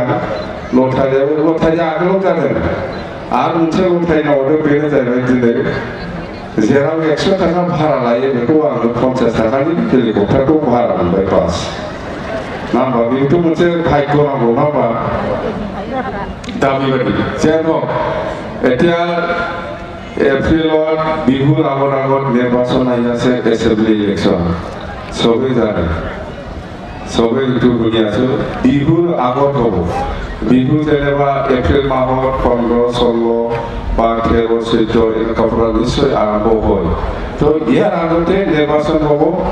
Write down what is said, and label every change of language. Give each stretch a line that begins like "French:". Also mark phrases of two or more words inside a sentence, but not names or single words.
Bodo: लटारिया आगोलाव जादों आरो मोनसे लटारि मावदों बेनो जाहैबाय दिनै जेराव 100 टाका भारा लायो बेखौ आङो 50 टाकानि हेलिकप्टारखौ भारा मोनबाय बास ना होमबा बेथ' मोनसे भाग्य नांगौ नङा होमबा दा बेबायदि जेन এতিয়া
Assamese: এপ্ৰিলত বিহুৰ আগত নিৰ্বাচন আহি আছে
English: assembly election
Assamese: চবেই জানে চবেই এইটো শুনি আছো বিহুৰ আগত হ'ব বিহু যেনিবা এপ্ৰিল মাহত 15-16 বা 13-14 এনেকুৱা পৰা নিশ্চয় আৰম্ভ হয় তো ইয়াৰ আগতে নিৰ্বাচন হ'ব